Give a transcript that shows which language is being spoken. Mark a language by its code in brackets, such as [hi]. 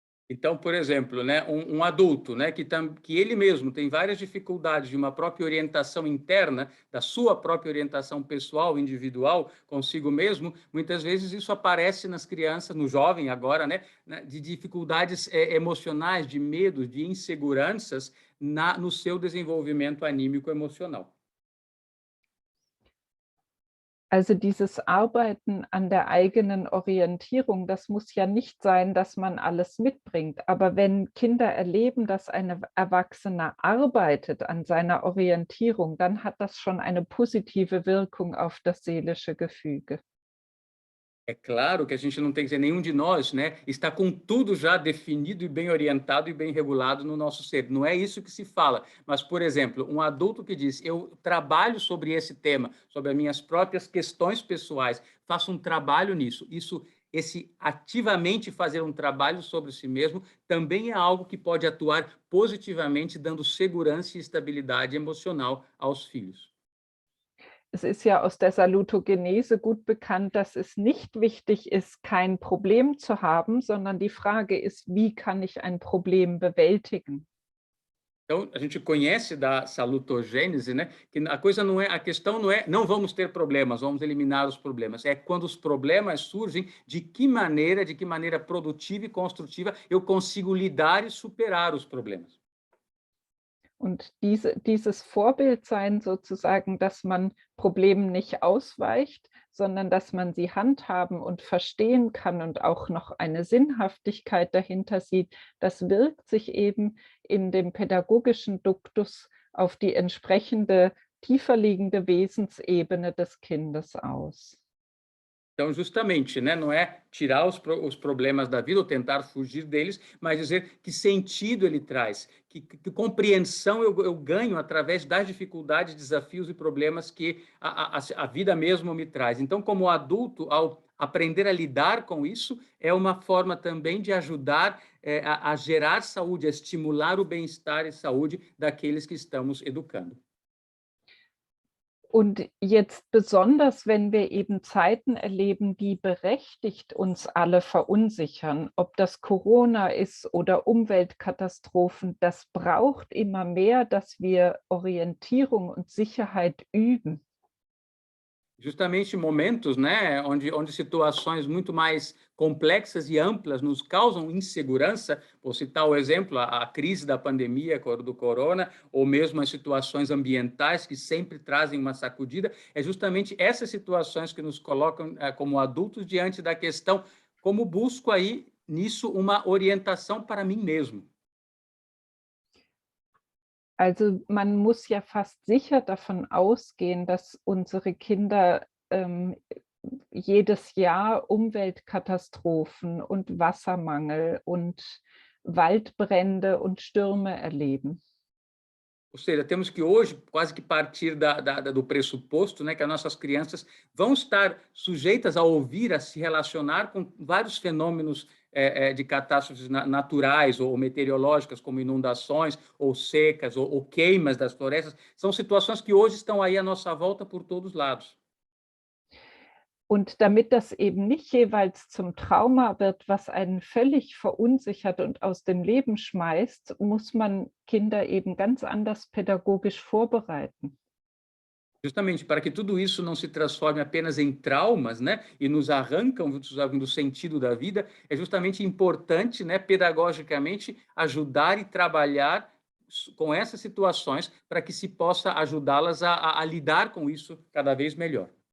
[pt] Então, por exemplo, né, um adulto, né, que ele mesmo tem várias dificuldades de uma própria orientação interna, da sua própria orientação pessoal, individual, consigo mesmo, muitas vezes isso aparece nas crianças, no jovem agora, né, de dificuldades emocionais, de medos, de inseguranças no seu desenvolvimento anímico emocional. [de] Also dieses Arbeiten an der eigenen Orientierung, das muss ja nicht sein, dass man alles mitbringt. Aber wenn Kinder erleben, dass ein Erwachsener arbeitet an seiner Orientierung, dann hat das schon eine positive Wirkung auf das seelische Gefüge. [pt] É claro que a gente não tem que ser nenhum de nós, né? Está com tudo já definido e bem orientado e bem regulado no nosso ser. Não é isso que se fala. Mas, por exemplo, um adulto que diz: eu trabalho sobre esse tema, sobre as minhas próprias questões pessoais, faço um trabalho nisso. Esse ativamente fazer um trabalho sobre si mesmo também é algo que pode atuar positivamente, dando segurança e estabilidade emocional aos filhos. [de] Es ist ja aus der Salutogenese gut bekannt, dass es nicht wichtig ist, kein Problem zu haben, sondern die Frage ist, wie kann ich ein Problem bewältigen? [pt] Então, a gente conhece da salutogênese, né, que a questão não é não vamos ter problemas, vamos eliminar os problemas. É quando os problemas surgem, de que maneira produtiva e construtiva eu consigo lidar e superar os problemas. [de] Und dieses Vorbildsein sozusagen, dass man Problemen nicht ausweicht, sondern dass man sie handhaben und verstehen kann und auch noch eine Sinnhaftigkeit dahinter sieht, das wirkt sich eben in dem pädagogischen Duktus auf die entsprechende tiefer liegende Wesensebene des Kindes aus. [pt] Então, justamente, né, não é tirar os problemas da vida ou tentar fugir deles, mas dizer que sentido ele traz, que compreensão eu ganho através das dificuldades, desafios e problemas que a vida mesmo me traz. Então, como adulto, ao aprender a lidar com isso, é uma forma também de ajudar a gerar saúde, a estimular o bem-estar e saúde daqueles que estamos educando. [de] Und jetzt besonders, wenn wir eben Zeiten erleben, die berechtigt uns alle verunsichern, ob das Corona ist oder Umweltkatastrophen, das braucht immer mehr, dass wir Orientierung und Sicherheit üben. [pt] Justamente momentos, né, onde situações muito mais complexas e amplas nos causam insegurança, vou citar o exemplo, a crise da pandemia do corona, ou mesmo as situações ambientais que sempre trazem uma sacudida, é justamente essas situações que nos colocam como adultos diante da questão, como busco aí nisso uma orientação para mim mesmo. [de] Also man muss ja fast sicher davon ausgehen, dass unsere Kinder jedes Jahr Umweltkatastrophen und Wassermangel und Waldbrände und Stürme erleben. [pt] Ou seja, temos que hoje quase que partir do pressuposto, né, que as nossas crianças vão estar sujeitas a ouvir, a se relacionar com vários fenômenos de catástrofes naturais ou meteorológicas, como inundações, ou secas, ou queimas das florestas. São situações que hoje estão aí à nossa volta por todos os lados. [de] Und damit das eben nicht jeweils zum Trauma wird, was einen völlig verunsichert und aus dem Leben schmeißt, muss man Kinder eben ganz anders pädagogisch vorbereiten. [pt] Justamente para que tudo isso não se transforme apenas em traumas, né, e nos arrancam do sentido da vida, é justamente importante, né, pedagogicamente ajudar e trabalhar com essas situações para que se possa ajudá-las a lidar com isso cada vez melhor.